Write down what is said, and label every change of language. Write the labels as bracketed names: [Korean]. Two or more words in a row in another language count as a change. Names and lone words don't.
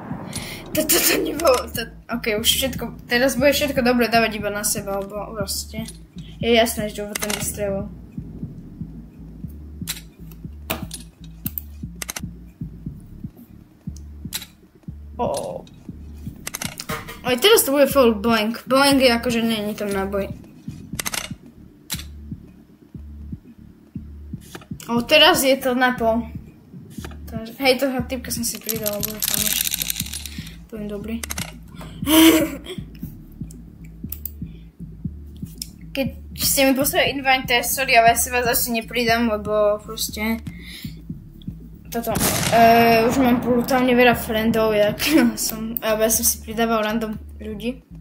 [Slovak] Toto nebolo, ok, už všetko, teraz bude všetko dobre dávať iba na seba, lebo proste je jasné, že ho ten vystrelil. Aj teraz to bude [English] full blank. [Slovak] Blank je akože nie je tam náboj. Teraz je to na pol. Hej, toho typka som si pridala, bude tam ešte. Poviem dobrý. Keď ste mi poslali invite, sorry, ale ja si vás asi nepridám, lebo proste toto, už mám brutálne veľa friendov, ja som si pridával random ľudí.